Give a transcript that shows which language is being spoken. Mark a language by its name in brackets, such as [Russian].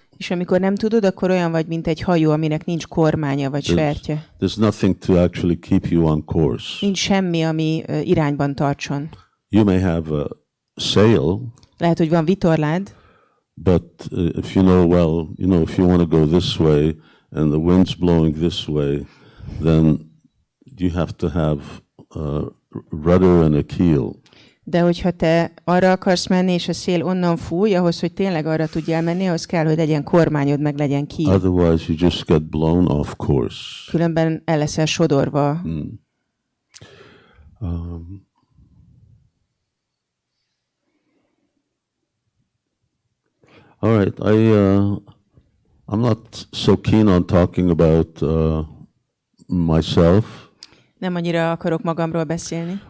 [Hungarian] És amikor nem tudod, akkor olyan vagy, mint egy hajó, aminek nincs kormánya vagy sertje. [English] There's nothing to actually keep you on course. [Hungarian] Nincs semmi, ami irányban tartson. [English] You may have a sail, [Hungarian] Lehet, hogy van vitorlád, [English] but if you know well, if you want to go this way and the wind's blowing this way, then you have to have a rudder and a keel. [Hungarian] de hogyha te arra akarsz menni, és a szél onnan fúj, ahhoz, hogy tényleg arra tudjál menni, ahhoz kell, hogy legyen kormányod, meg legyen ki. [English] Otherwise, you just get blown off course. [Hungarian] Különben el leszel sodorva. [English] All right, I'm not so keen on talking about myself, [Hungarian] Nem annyira akarok magamról beszélni,